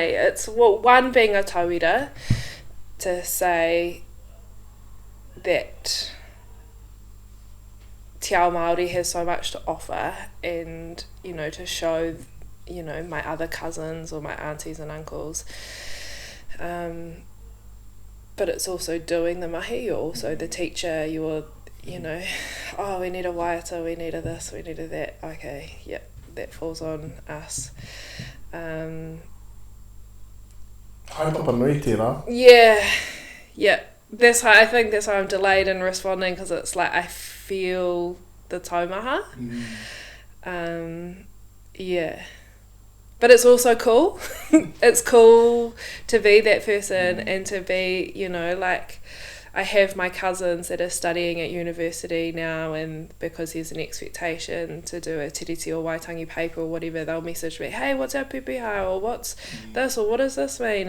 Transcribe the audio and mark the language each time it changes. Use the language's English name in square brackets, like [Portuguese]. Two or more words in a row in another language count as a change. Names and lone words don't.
[English] It's one being a tauira, to say that [Māori] Te Ao Māori [English] has so much to offer, and to show my other cousins or my aunties and uncles, but it's also doing the mahi. You're also the teacher. You're oh, we need a waiata, we need a this, we need a that. Okay, yep, that falls on us. [Māori] Hautapa nui tērā. [English] Yeah. I think that's why I'm delayed in responding, because it's like I feel the taumaha. Yeah. But it's also cool. It's cool to be that person and to be, I have my cousins that are studying at university now, and because there's an expectation to do a tiriti or waitangi paper or whatever, they'll message me, hey, what's our pepeha, or what's this, or what does this mean?